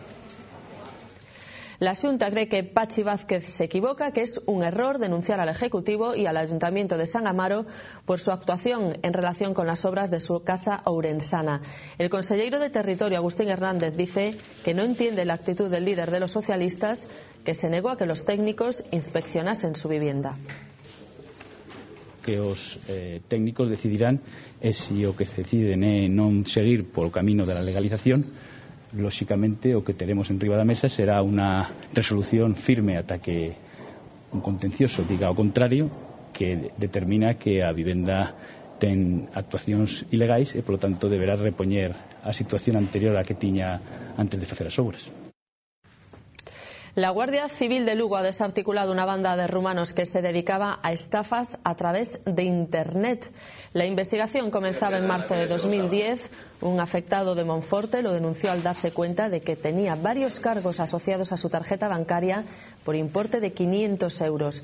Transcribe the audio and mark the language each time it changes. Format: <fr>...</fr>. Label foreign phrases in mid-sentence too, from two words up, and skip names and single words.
<es>La Xunta cree que Pachi Vázquez se equivoca, que es un error denunciar al Ejecutivo y al Ayuntamiento de San Amaro por su actuación en relación con las obras de su casa ourensana. El conselleiro de Territorio, Agustín Hernández, dice que no entiende la actitud del líder de los socialistas, que se negó a que los técnicos inspeccionasen su vivienda.</es> <gl>Que os técnicos decidirán se o que se deciden é non seguir polo camino da legalización. Lóxicamente o que teremos en riba da mesa será unha resolución firme ata que un contencioso diga o contrario, que determina que a vivenda ten actuacións ilegais e polo tanto deberá repoñer a situación anterior a que tiña antes de facer as obras.</gl> <es>La Guardia Civil de Lugo ha desarticulado una banda de rumanos que se dedicaba a estafas a través de Internet. La investigación comenzaba en marzo de 2010. Un afectado de Monforte lo denunció al darse cuenta de que tenía varios cargos asociados a su tarjeta bancaria por importe de 500 euros.</es>